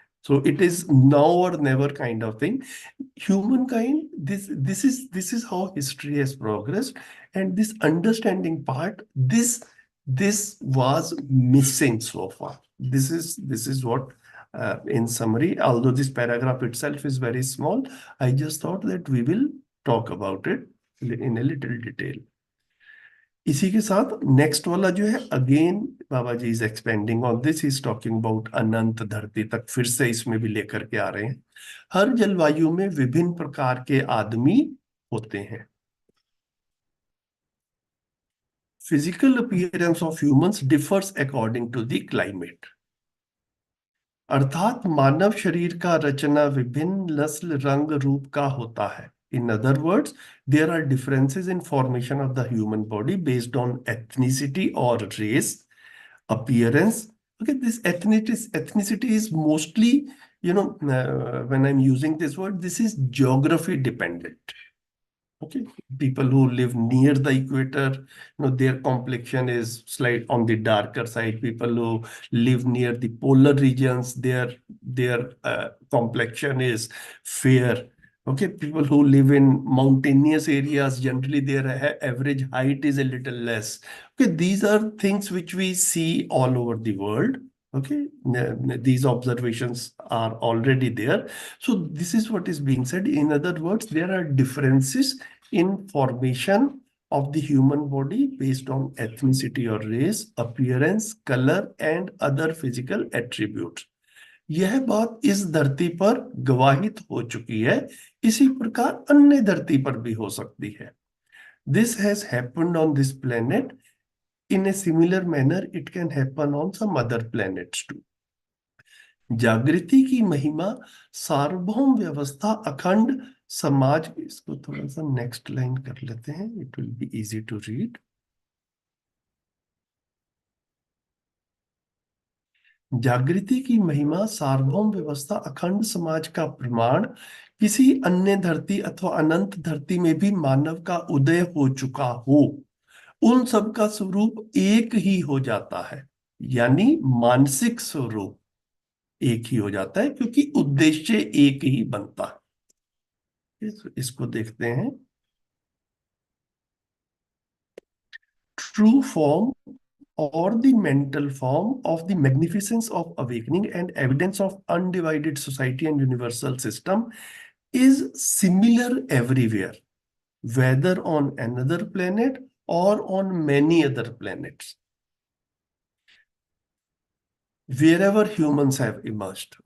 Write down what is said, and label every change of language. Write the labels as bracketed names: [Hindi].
[English] So it is now or never kind of thing. Humankind, this is how history has progressed, and this understanding part, this was missing so far. This is what in summary, although this paragraph itself is very small, I just thought that we will talk about it in a little detail. [Hindi] इसी के साथ next वाला जो है, [English] again Baba ji is expanding on this, is talking about [Hindi] अनंत धरती तक, फिर से इसमें भी लेकर के आ रहे हैं। हर जलवायु में विभिन्न प्रकार के आदमी होते हैं। [English] Physical appearance of humans differs according to the climate. [Hindi] अर्थात मानव शरीर का रचना विभिन्न नस्ल, रंग, रूप का होता है। [English] In other words, there are differences in formation of the human body based on ethnicity or race, appearance. Okay, this ethnicity is mostly, when I'm using this word, this is geography dependent. Okay, people who live near the equator, their complexion is slight on the darker side. People who live near the polar regions, their complexion is fair. Okay, people who live in mountainous areas, generally their average height is a little less. Okay, these are things which we see all over the world. Okay, these observations are already there. So this is what is being said. In other words, there are differences in formation of the human body based on ethnicity or race, appearance, color, and other physical attributes. [Hindi] यह बात इस धरती पर गवाहित हो चुकी है, इसी प्रकार अन्य धरती पर भी हो सकती है। [English] This has happened on this planet. In a similar manner, it can happen on some other planets too. [Hindi] जागृति की महिमा, सार्वभौम व्यवस्था, अखंड समाज, इसको थोड़ा सा नेक्स्ट लाइन कर लेते हैं, [English] It will be easy to read. [Hindi] जागृति की महिमा, सार्वभौम व्यवस्था, अखंड समाज का प्रमाण, किसी अन्य धरती अथवा अनंत धरती में भी मानव का उदय हो चुका हो, उन सब का स्वरूप एक ही हो जाता है, यानी मानसिक स्वरूप एक ही हो जाता है, क्योंकि उद्देश्य एक ही बनता है। इसको देखते हैं। [English] True form or the mental form of the magnificence of awakening and evidence of undivided society and universal system is similar everywhere, whether on another planet or on many other planets, wherever humans have emerged.